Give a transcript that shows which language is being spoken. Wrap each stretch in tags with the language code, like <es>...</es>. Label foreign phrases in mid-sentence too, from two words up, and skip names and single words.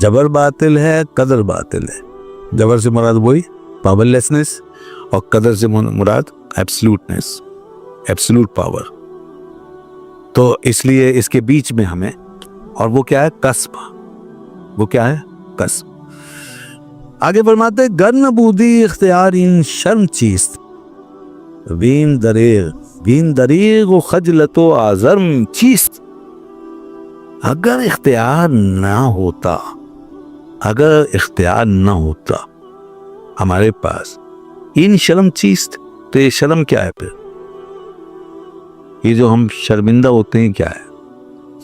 <ur>جبر باطل ہے قدر باطل ہے، جبر سے مراد وہی</ur> <en>power lessness,</en> <ur>اور قدر سے مراد</ur> <en>absoluteness, absolute power.</en> <ur>تو اس لیے اس کے بیچ میں ہمیں، اور وہ کیا ہے؟ کسب، وہ کیا ہے؟ کسب۔ آگے فرماتے ہیں</ur> <fa>گر نبودی اختیار ان شرم چیست، وین دریغ و خجلت و آزرم چیست۔</fa> <ur>اگر اختیار نہ ہوتا، اگر اختیار نہ ہوتا ہمارے پاس،</ur> <fa>ان شرم چیست،</fa> <ur>تو یہ شرم کیا ہے؟ پھر یہ جو ہم شرمندہ ہوتے ہیں کیا ہے؟</ur>